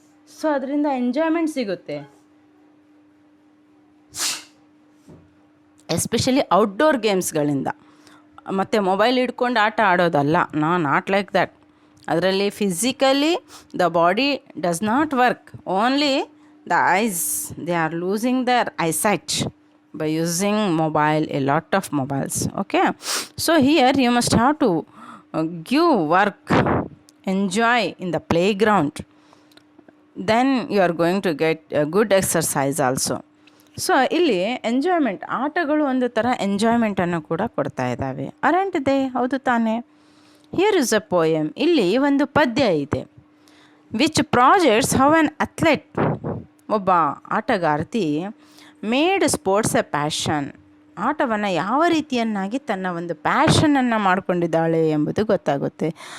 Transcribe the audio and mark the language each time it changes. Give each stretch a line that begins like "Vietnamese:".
Kannada: So ಅದರಿಂದ enjoyment ಸಿಗುತ್ತೆ, especially outdoor ಗೇಮ್ಸ್ಗಳಿಂದ. ಮತ್ತು ಮೊಬೈಲ್ ಹಿಡ್ಕೊಂಡು ಆಟ ಆಡೋದಲ್ಲ,
English: Not like that. ಅದರಲ್ಲಿ physically the body does not work, only the eyes, they are losing their eyesight by using mobile, a lot of mobiles. Okay, so here you must have to give work, enjoy in the playground, then you are going to get a good exercise also.
Kannada: So ಇಲ್ಲಿ enjoyment, ಆಟಗಳು ಒಂದು ಥರ ಎಂಜಾಯ್ಮೆಂಟನ್ನು ಕೂಡ ಕೊಡ್ತಾ ಇದ್ದಾವೆ.
English: Aren't they?
Kannada: ಹೌದು ತಾನೇ?
English: Here is a poem.
Kannada: ಇಲ್ಲಿ ಒಂದು ಪದ್ಯ ಇದೆ.
English: which projects how an athlete,
Kannada: ಒಬ್ಬ ಆಟಗಾರ್ತಿ
English: made sports a passion,
Kannada: ಆಟವನ್ನು ಯಾವ ರೀತಿಯನ್ನಾಗಿ ತನ್ನ ಒಂದು ಪ್ಯಾಷನನ್ನು ಮಾಡಿಕೊಂಡಿದ್ದಾಳೆ ಎಂಬುದು ಗೊತ್ತಾಗುತ್ತೆ.